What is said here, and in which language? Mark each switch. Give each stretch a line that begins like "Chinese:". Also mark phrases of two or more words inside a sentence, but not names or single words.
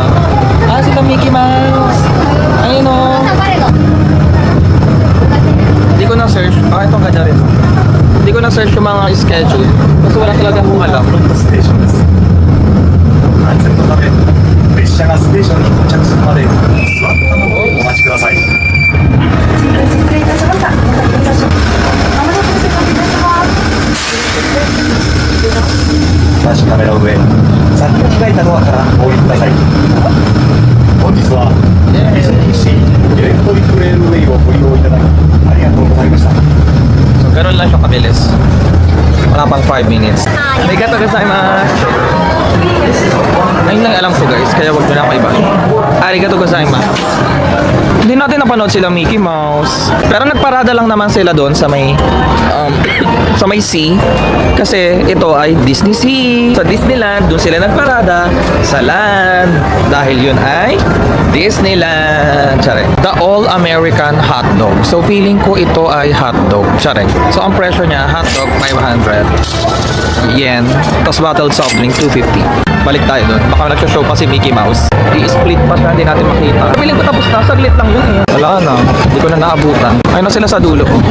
Filipino: Ah, sila Mickey Mouse. Ayun o. Hindi ko na-search. Ah, itong kanya rin. Hindi ko na-search yung mga schedule. Kasi wala talaga akong alam.
Japanese: フロントステーションです安全のため列車がステーションに到着するまで座ったままお待ちください監視カメラを上先が開いたドアからお降りください本日はディズニーシーエレクトリックレールウェイをご利用いただきありがとうございました
Filipino: So, ganun lang siya kabilis. Wala pang 5 minutes.
Japanese: ありがとうございます.
Filipino: Ayun lang alam ko guys, kaya wag nyo na ako iba.
Japanese: ありがとうございます.
Filipino: Hindi natin napanood sila Mickey Mouse. Pero nagparada lang naman sila doon sa may sa may sea. Kasi ito ay Disney Sea. Sa Disneyland, doon sila nagparada sa land. Dahil yun ay Disneyland. Tsare.
English: The All-American Hot Dog.
Filipino: So feeling ko ito ay
English: hot dog.
Filipino: Tsare. So ang presyo niya,
English: hot dog
Filipino: 500 yen. Tapos bottled soft drink 250. Balik tayo doon. Baka nagsashow pa si Mickey Mouse. I-split pa siya, hindi natin makita. Feeling ko tapos na, saglit lang yun eh. Wala na, hindi ko na naabutan.